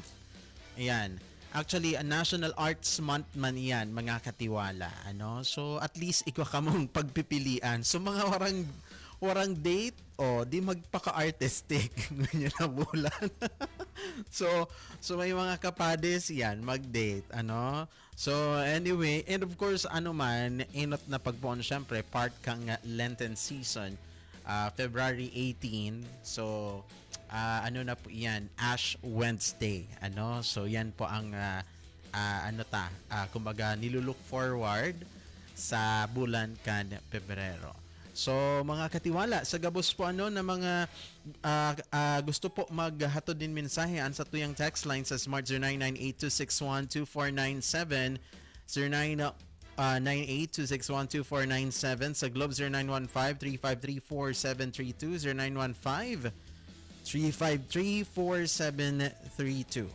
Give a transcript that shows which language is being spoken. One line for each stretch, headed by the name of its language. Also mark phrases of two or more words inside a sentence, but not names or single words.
Bikol: Ayan. Actually, a National Arts Month man yan, mga katiwala. So, at least ikaw ka mong pagpipilian. So, mga warang date, di magpaka-artistic. Ganyan ang bulan. so, may mga kapades yan, mag-date.
English: So, anyway, and of course,
Bikol: inot na pagpuan, syempre, part kang
English: Lenten season,
Bikol: February 18. So, na po yan, Ash Wednesday. So yan po ang kumbaga nilulook forward sa bulan kan Pebrero. So mga katiwala, sa gabos po na mga gusto po maghatod din mensahe sa tuyang text line sa Smart 0998-261-2497 0998-261-2497 sa Globe 0915-353-4732 0915-353-4732.